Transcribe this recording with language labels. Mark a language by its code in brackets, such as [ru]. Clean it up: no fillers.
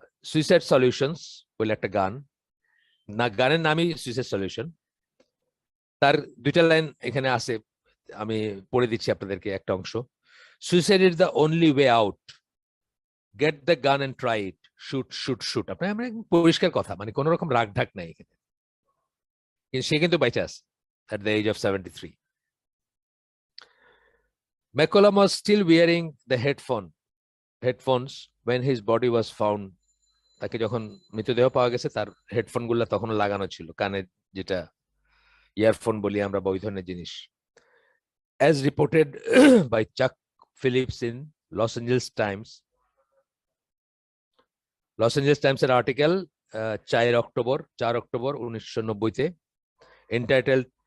[bn] Suicide solutions বলে একটা গান, না গানের নামই সুইসাইড সলিউশন, তার দুইটা লাইন এখানে আছে, আমি পড়ে দিচ্ছি আপনাদেরকে একটা অংশ। [en] Suicide is the only way out, get the gun and try it, shoot shoot shoot. [bn] আপনার আমরা পরিষ্কার কথা, মানে কোন রকম রাগ ঢাক নাই এখানে, কিন্তু সে কিন্তু বাইচে আছে [en] at the age of 73. McCollum was still wearing the headphones when his body was found. [bn] তাকে যখন মৃতদেহ পাওয়া গেছে, তার হেডফোন গুলা তখনও লাগানো ছিল কানে, যেটা ইয়ারফোন বলি আমরা, বা ওই ধরনের জিনিস। [en] As reported by Chuck Phillips in Los Angeles Times, [bn] Los Angeles টাইমসের আর্টিকেল 4 অক্টোবর 1990-তে, [en] entitled